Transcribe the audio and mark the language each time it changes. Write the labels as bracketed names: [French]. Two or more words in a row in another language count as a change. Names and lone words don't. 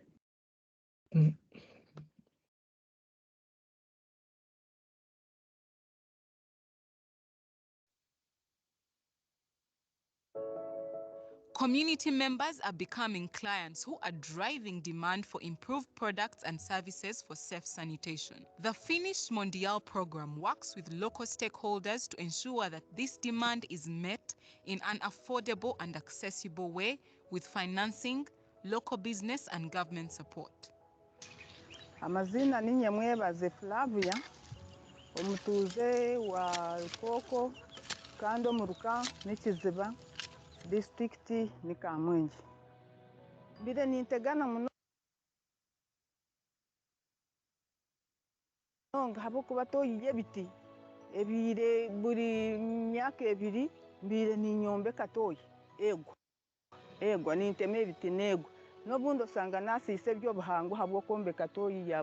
[English] Community members are becoming clients who are driving demand for improved products and services for safe sanitation. The Finnish Mondial program works with local stakeholders to ensure that this demand is met in an affordable and accessible way with financing, local business and government support. [Nyankole] Amazina ni Nyamwebaze Flavia, omutuuze wa Koko, Kando Muruka, Nikiziba, District ni Kamwenji. Bide nintegana muno habokuba toyiye ebiti ebire buri myaka ebiri mbire ninyombe katoyi ego ninteme ebiti nego nobundi osanga nasiise by'obuhango habw'okwombeka toyi ya